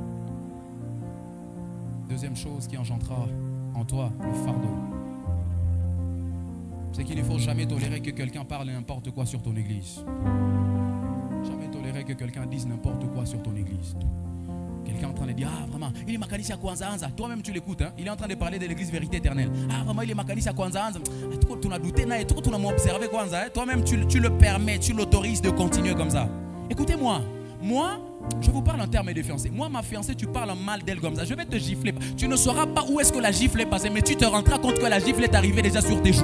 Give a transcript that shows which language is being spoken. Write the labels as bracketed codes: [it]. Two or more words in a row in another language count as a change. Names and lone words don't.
[fr] Deuxième chose qui engendrera en toi le fardeau, c'est qu'il ne faut jamais tolérer que quelqu'un parle n'importe quoi sur ton église. Jamais tolérer que quelqu'un dise n'importe quoi sur ton église. Quelqu'un est en train de dire ah vraiment il est makanisi à kwanza anza. Toi-même tu l'écoutes, hein? Il est en train de parler de l'église Vérité Éternelle. Ah vraiment il est makanisi à kwanza anza. Tu n'as douté na et tu n'as observé kwanza. Toi-même tu le permets, tu l'autorises de continuer comme ça. Écoutez-moi, moi Je vous parle en termes de fiancée. Moi, ma fiancée, tu parles mal d'elle comme ça. Je vais te gifler. Tu ne sauras pas où est-ce que la gifle est passée, mais tu te rendras compte que la gifle est arrivée déjà sur tes joues.